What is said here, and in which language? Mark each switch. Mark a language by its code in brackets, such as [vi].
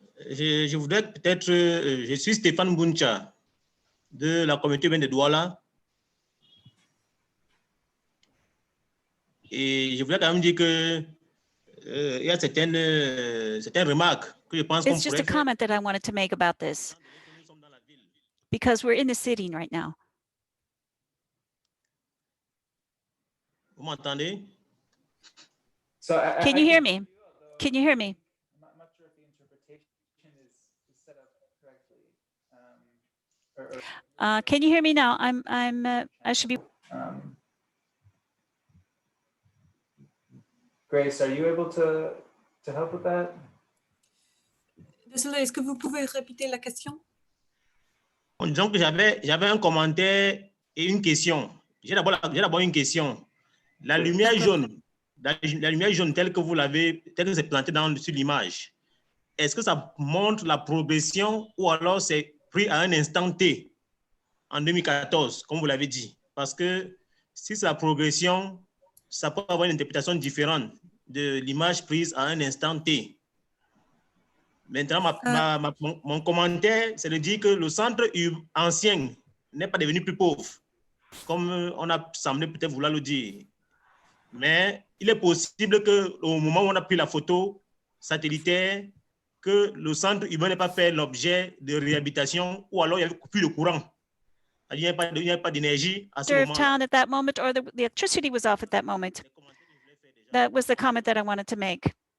[fr] Je voudrais peut-être, je suis Stéphane Buncha de la communauté urbaine de Douala. Et je voulais quand même dire que il y a certaines remarques que je pense qu'on [en] It's just a [fr] pourrait faire. [en] comment that I wanted to make about this, because we're in the city right now. [fr] Vous m'entendez? [en] So Can you hear me? Can you hear me? I'm not sure if the interpretation is set up correctly. Can you hear me now? I should be. Grace, are you able to help with that? [fr] Désolé, est-ce que vous pouvez répéter la question? Disons que j'avais un commentaire et une question. J'ai d'abord une question. La lumière jaune, la lumière jaune telle que c'est planté sur l'image, est-ce que ça montre la progression ou alors c'est pris à un instant T en 2014, comme vous l'avez dit? Parce que si c'est la progression, ça peut avoir une interprétation différente de l'image prise à un instant T. Maintenant, mon commentaire, c'est de dire que le centre ancien n'est pas devenu plus pauvre, comme on a semblé peut-être vouloir le dire. Mais il est possible qu'au moment où on a pris la photo satellitaire, que le centre urbain n'ait pas fait l'objet de réhabilitation, ou alors il y avait plus de courant. Il n'y a pas d'énergie à ce moment-là. [en] Town at that moment, or the electricity was off at that moment. That was the comment that I wanted to make.